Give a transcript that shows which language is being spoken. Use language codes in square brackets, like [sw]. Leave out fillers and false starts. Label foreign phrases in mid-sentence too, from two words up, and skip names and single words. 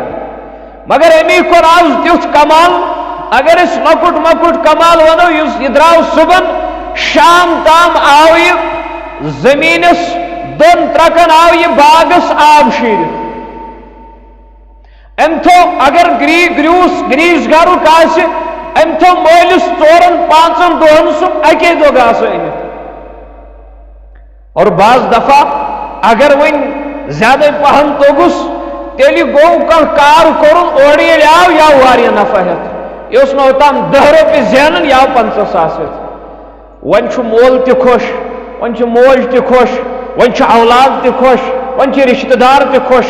[ks] مگر امی کوٚر آز تیُتھ کمال اگر أسۍ لۄکُٹ مۄکُٹ کمال ونو یہ درٛاو صبحن شام تام آو یہ زمینس دون ترکن آو یہ باغس آب شیرت. ام تھو اگر گریس گرک آسہِ ام تھو مٲلِس 4-5 دۄہن سُہ اکی دۄہ گاسہٕ أنِتھ. اور بعض دفعہ اگر ون زیادہ پہن توگس تیلی گو کانٛہہ کار کورن اور ییٚلہِ آو یا واریاہ نفع ہٮ۪تھ. یہ اوس نہٕ اوٚتام 10 رۄپیہِ زینان یا 50,000 ہٮ۪تھ. وۄنۍ چھُ مول تہِ خۄش وۄنۍ چھِ موج تہِ خۄش وۄنۍ چھِ اولاد تہِ خۄش وۄنۍ چھِ رشتہٕ دار تہِ خۄش.